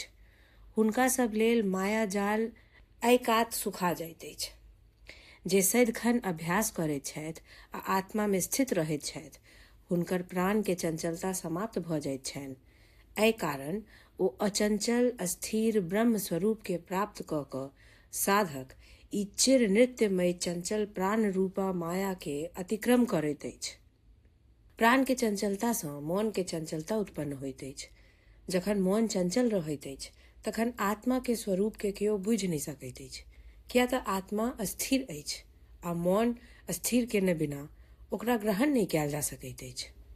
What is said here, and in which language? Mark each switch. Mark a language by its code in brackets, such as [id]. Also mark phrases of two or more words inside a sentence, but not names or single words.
[mai] हुनका सब लेल माया जाल एकात सुखा जाइत अछि। जे सदिखन अभ्यास करैत छथि आ आत्मा में स्थित रहैत छथि, हुनकर प्राण के चंचलता समाप्त भऽ जाइत छनि। एहि कारण ओ अचंचल अस्थिर ब्रह्म स्वरूप के प्राप्त कऽ कऽ साधक ई चिर नृत्यमय चंचल प्राण रूपा माया के अतिक्रम करैत अछि। प्राण के चंचलता सँ मन के चंचलता उत्पन्न होइत अछि। जखन मन चंचल रहैत अछि तखन आत्मा के स्वरूप के केओ बुझि नहि सकैत अछि, किया तऽ आत्मा अस्थिर अछि आ मन अस्थिर केने बिना ओकरा ग्रहण नहि कयल जा सकैत अछि।